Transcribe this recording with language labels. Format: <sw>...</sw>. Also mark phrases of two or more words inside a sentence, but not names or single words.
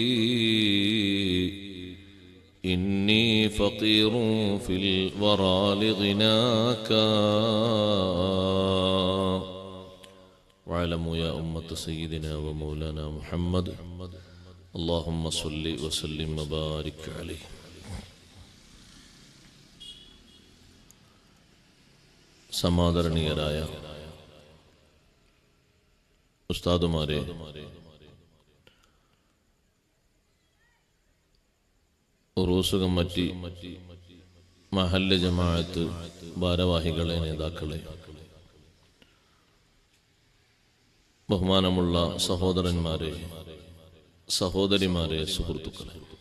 <ar>إني فقير في الورى لغناك واعلموا يا أمة سيدنا ومولانا محمد اللهم صل وسلم وبارك عليه സമാദരണീയരായ</ar> <ml>ഉസ്താദുമാരെ, ഉറൂസ് കമ്മിറ്റി, മഹല്ല് ജമാഅത്ത് ഭാരവാഹികളെ, നേതാക്കളെ, ബഹുമാനമുള്ള സഹോദരന്മാരെ, സഹോദരിമാരെ, സുഹൃത്തുക്കളെ,</ml>